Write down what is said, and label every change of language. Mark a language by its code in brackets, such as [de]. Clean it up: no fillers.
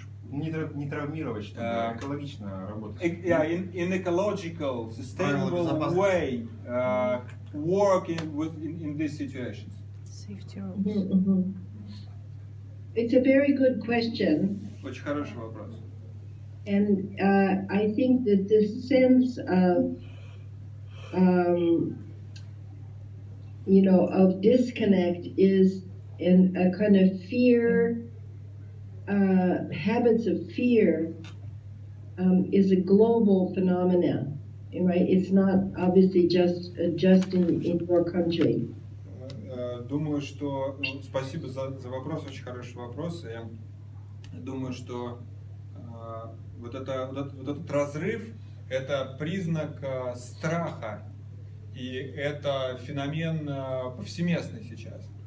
[ru] Не травмировать, чтобы экологично работать. [en] Yeah, in ecological, sustainable way, work in these situations? Safety It's a very good question. [ru] Очень хороший вопрос. [en] And I think that this sense of, of disconnect is in a kind of fear, habits of fear is a global phenomenon, right? It's not obviously just in your country. [ru] Думаю, что спасибо за вопрос, очень хороший вопрос. Я думаю, что вот этот разрыв – это признак страха, и это феномен повсеместный сейчас.